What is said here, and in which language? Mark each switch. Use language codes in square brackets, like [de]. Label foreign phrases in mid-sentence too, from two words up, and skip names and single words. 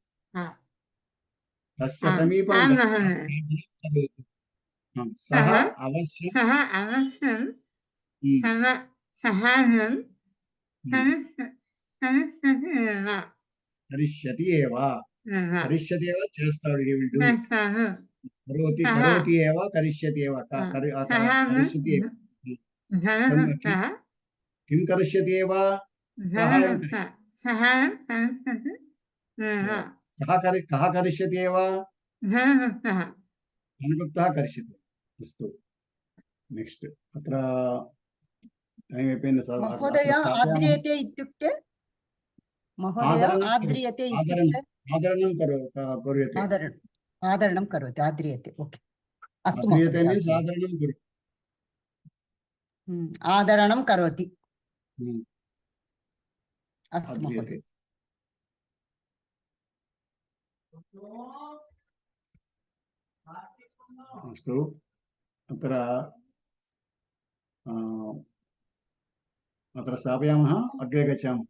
[sa] तस्य समीपं सः अवश्यं करिष्यति एव చేస్తాడు. [en] he will do it. [sa] करोति एव करिष्यति एव करिष्यति एव. किं करिष्यति एव? सहायं कः करिष्यति एव? धनगुप्तः करिष्यति. अस्तु, नेक्स्ट. [te] अत्र टाइम అయిపోయింది సార్. [sa] మహోదయ ఆద్రియతే ఇత్యుక్తే మహోదయ ఆద్రియతే ఇత్యుక్తే ఆదరణం కరోతి. ఆదరణం కరోతి. ఆద్రియతే. ఓకే. అస్తు ఆద్రియతే మీన్స్ ఆదరణం కరోతి. ఆదరణం కరోతి. అస్తు మహోదయ. अस्तु. अत्र अत्र स्थापयामः, अग्रे गच्छामः.